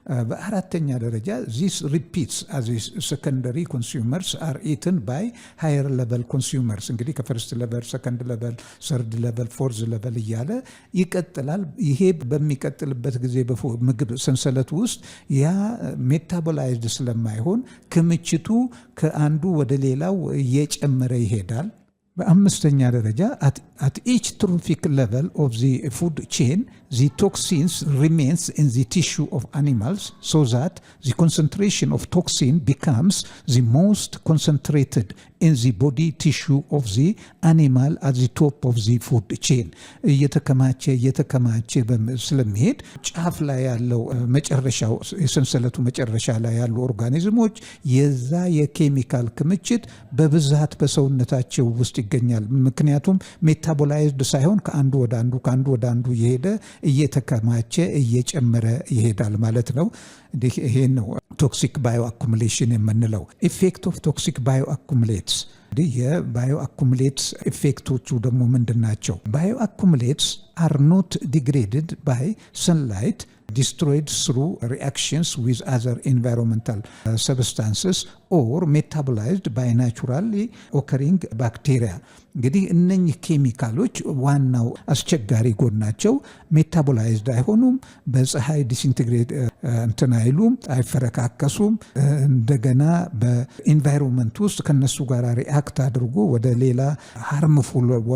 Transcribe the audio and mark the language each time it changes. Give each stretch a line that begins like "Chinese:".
Amharic: በአራተኛ ደረጃ
English: this repeats as secondary consumers are eaten by higher level consumers።
Amharic: እንግዲህ ከፈርስት ሌቨል ሰከንድ ሌቨል ሰርድ ሌቨል ፎርዝ ሌቨል እያለ ይቀጥላል። ይሄ በሚቀጥልበት ጊዜ በምግብ ሰንሰለት ውስጥ ያ ሜታቦላይዝድ ስለማይሆን ክምችቱ ከአንዱ ወደ ሌላው እየጨመረ ይሄዳል። በአምስተኛ ደረጃ
English: at each trophic level of the food chain, the toxins remains in the tissue of animals so that the concentration of toxin becomes the most concentrated in the body tissue of the animal at the top of the food chain.
Amharic: እየተከማቸ ስለሚሄድ ጫፍ ላይ ያለው መጨረሻው የሰንሰለቱ መጨረሻ ላይ ያሉ ኦርጋኒዝሞች የዛ የኬሚካል ክምችት በብዛት በሰውነታቸው ውስጥ ይገኛል። ምክንያቱም ሜታቦላይዝድ ሳይሆን ከአንዱ ወደ አንዱ የሄደ እየተከማቸ እየጨመረ ይሄዳል ማለት ነው። ይሄን ነው ቶክሲክ ባዮ አኩሙሌሽን የምንለው።
English: ኢፌክት ኦፍ ቶክሲክ ባዮ አኩሙሌትስ
Amharic: የባዮ አኩሙሌትስ ኢፌክቶቹ ደግሞ ምንድናቸው?
English: ባዮ አኩሙሌትስ are not degraded by sunlight, destroyed through reactions with other environmental substances or metabolized by naturally occurring bacteria.
Amharic: እንግዲህ እነኚህ ኬሚካሎች ዋናው አስቸጋሪ ጎናቸው ሜታቦላይዝድ አይሆኑም፣ በፀሐይ ዲስኢንቴግሬት አይሉም፣ አይፈረካከሱም። እንደገና በኢንቫይሮንመንት ውስጥ ከነሱ ጋር ሪአክት አድርጎ ወደ ሌላ ሃርምፉል